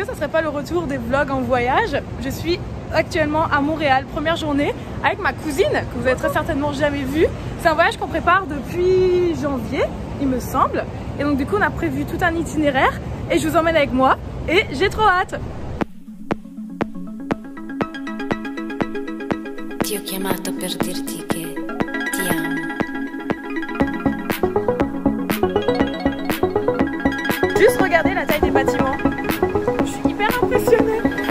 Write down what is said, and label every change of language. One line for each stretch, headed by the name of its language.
French: fois le retour des vlogs en voyage. Je suis actuellement à Montréal, première journée, avec ma cousine, que vous avez très certainement jamais vue. C'est un voyage qu'on prépare depuis janvier, il me semble. Et donc du coup, on a prévu tout un itinéraire et je vous emmène avec moi et j'ai trop hâte.
Italian: Ti ho chiamato per dirti che ti amo.
French: Juste regardez la taille des bâtiments. Je suis hyper impressionnée.